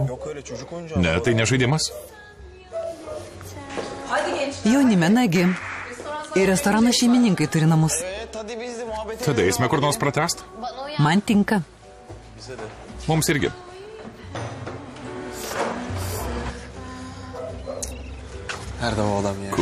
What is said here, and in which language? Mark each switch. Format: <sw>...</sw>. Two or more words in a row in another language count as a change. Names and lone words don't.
<lt>Ne, tai ne žaidimas. Jaunime, nagi. Ir restorano šeimininkai turi namus.</lt> <tr>Evet hadi biz de muhabbet</tr> <lt>Tada eisime kur nors pratest. Man tinka. Mums irgi.</lt> <tr>Nerede o adam ya?</tr>